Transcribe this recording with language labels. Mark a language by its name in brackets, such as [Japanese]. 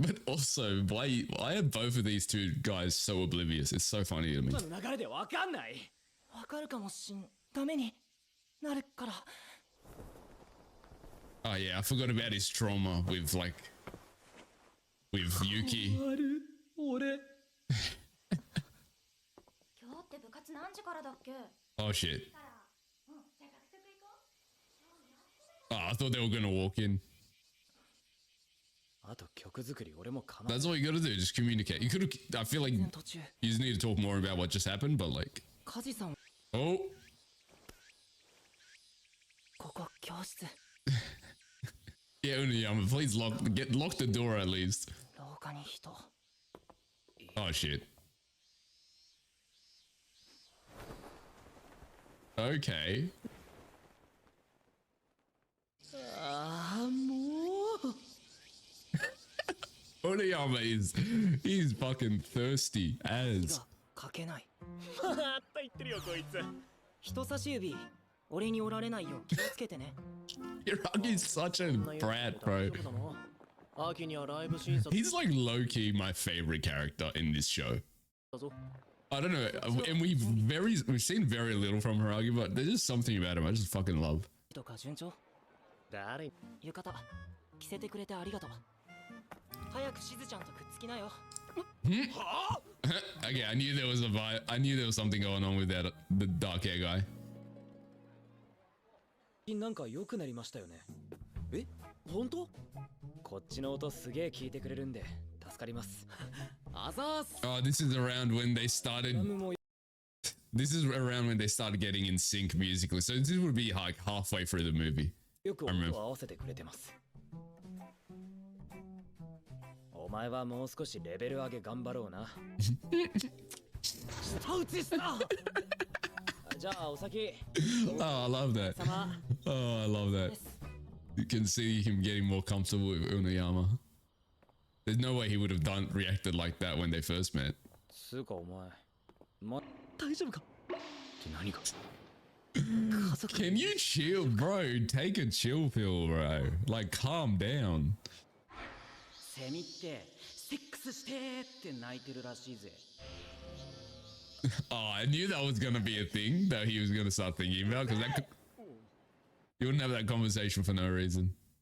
[English] But also, why are both of these two guys so oblivious? It's so funny to me. [Japanese] 今の流れでわかんないわかるかもしんダメになるから [English] Oh yeah, I forgot about his trauma with Yuki. [Japanese] 俺今日って部活何時からだっけ [English] Oh shit. Oh, I thought they were gonna walk in. [Japanese] あと曲作り俺もかな [English] That's all you gotta do, just communicate. You could I feel like [Japanese] 途中 [English] you just need to talk more about what just happened, but like [Japanese] カジさん [English] oh [Japanese] ここ教室 [English] yeah, Uniyama, please lock the door at least. [Japanese] 廊下に人 [English] Oh shit. Okay. [Japanese] ああもう [English] Oniyama he's fucking thirsty as. [Japanese] 書けないまた言ってるよこいつ人差し指俺に折られないよう気をつけてね [English] Hiroki's such a brat, bro. [Japanese] 秋にはライブ審査 [English] He's like low-key my favorite character in this show. [Japanese] だぞ [English] I don't know, and we've seen very little from Hiragi, but there's just something about him I just fucking love. [Japanese] とか順調誰浴衣着せてくれてありがとう早くしずちゃんとくっつきなよ [English] Okay, I knew there was a vibe. I knew there was something going on with the dark hair guy. [Japanese] なんか良くなりましたよねえ本当こっちの音すげえ聞いてくれるんで助かりますあざーす [English] Oh, this is around when they started. [Japanese] ドラムも [English] This is around when they started getting in sync musically. So this would be like halfway through the movie. [Japanese] よく音を合わせてくれてますお前はもう少しレベル上げ頑張ろうな舌打ちしたじゃあお先 [English] Oh, I love that. [Japanese] 様 [English] Oh, I love that. You can see him getting more comfortable with Uniyama. There's no way he would have reacted like that when they first met. [Japanese] つうかお前ま大丈夫かって何が [English] Can you chill, bro? Take a chill pill, bro. Like, calm down. [Japanese] セミってセックスしてって泣いてるらしいぜ [English] Oh, I knew that was gonna be a thing that he was gonna start thinking about because you wouldn't have that conversation for no reason.